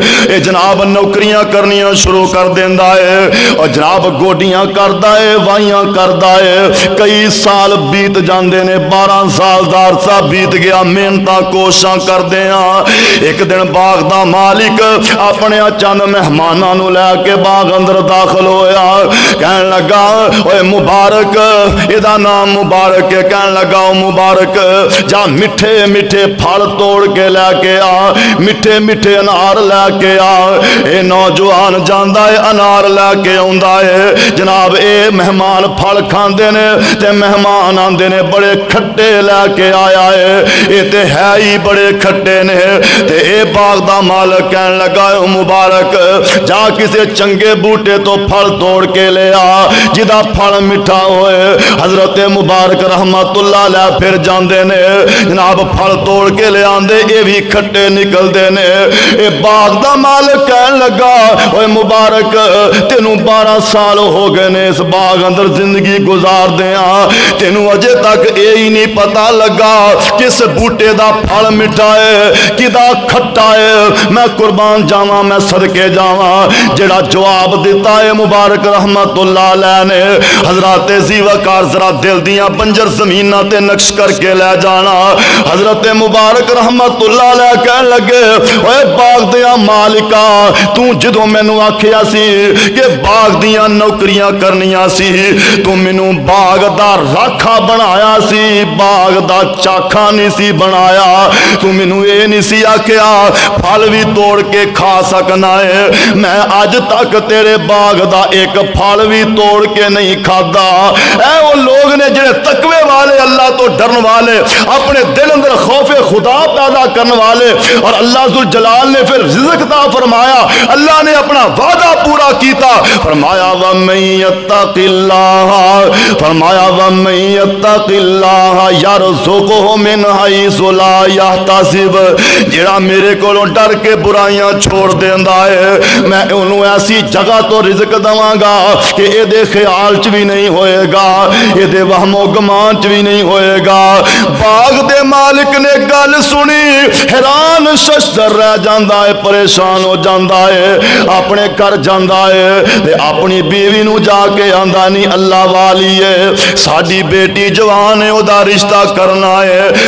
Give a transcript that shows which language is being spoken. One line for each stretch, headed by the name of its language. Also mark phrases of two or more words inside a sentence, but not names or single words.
Punjabi: اے جناب نوکریاں کرنیاں شروع کر دیندا ہے, اور جناب گوڈیاں کردا ہے, وائیاں کردا ہے. کئی سال بیت جاندے نے, 12 سال دا عرصہ بیت گیا, محنتاں کوشاں کردے ہاں. ایک دن باغ دا مالک اپنے چند مہماناں نو لے کے باغ اندر داخل ہویا, کہنے لگا اوے مبارک, ادا نام مبارک ہے, کہنے لگا او مبارک جا میٹھے میٹھے پھل توڑ کے لے کے آ, میٹھے میٹھے انار لے کے آ. اے نوجوان جاندا ہے انار لے کے آندا ہے, جناب اے مہمان پھل کھاندے نے تے مہمان آندے نے بڑے کھٹے لے کے آیا ہے, اے تے ہے ہی بڑے کھٹے نے. تے اے باغ دا مالک کہنے لگا او مبارک جا کسی چنگے بوٹے تو پھل توڑ کے لے آ جدا پھل مٹھا ہوئے. حضرت مبارک
Arabic: رحمة الله عليه
Punjabi: پھر جاندے نے جناب پھل توڑ کے لے آندے، یہ بھی کھٹے نکلتے نے. یہ باغ دا مالک کہن لگا اوئے مبارک تینوں 12 سال ہو گئے نے اس باغ اندر زندگی گزار دیا، تینوں اجے تک یہ ہی نہیں پتا لگا کس بوٹے دا پھل مٹھا ہے کدا کھٹا ہے. میں قربان جاواں میں صدقے جاواں۔ جیڑا جواب دتا ہے مبارک
Arabic: رحمة الله عليه
Punjabi: نے، حضرت ذیوکار ذرا دل دیاں بنجر زمیناں تے نقش کر کے لے جانا. حضرت مبارک
Arabic: رحمة الله عليه
Punjabi: کہن لگے اوئے باغ دیاں مالکا تو جدوں مینوں آکھیا سی کہ باغ دیاں نوکریاں کرنیاں سی، تو مینوں باغ دا راکھا بنایا سی، باغ دا چاکھا نہیں سی بنایا. تو مینوں یہ نہیں سی آکھیا پھل بھی توڑ کے کھا سکنا ہے. میں اج تک تیرے باغ دا ایک پھل بھی توڑ کے نہیں کھاتا. اے او لوک نے جیہڑے تقوے والے اللہ توں ڈرن والے اپنے دل اندر خوفِ خدا پیدا کرن والے، اور اللہ جل جلال نے پھر رزق عطا فرمایا. اللہ نے اپنا وعدہ پورا کیتا، فرمایا
Arabic: ومن يتق الله,
Punjabi: فرمایا
Arabic: ومن يتق الله يرزقه من حيث لا يحتسب.
Punjabi: جیڑا میرے کولوں ڈر کے برائیاں چھوڑ دیندا ہے میں اونہاں نوں ایسی جگہ توں رزق دواں گا کہ یہ خیال چ بھی نہیں ہوئے گا، یہ وہم و گمان چ بھی نہیں ہوئے گا. باغ دے مالک نے گل سنی، حیران ششدر رہ جاتا ہے، پریشان ہو جاتا ہے، اپنے گھر جاتا ہے تے اپنی بیوی نوں جا کے آندا نہیں اللہ والی ہے ساڈی بیٹی جوان ہے اودا رشتہ کرنا ہے.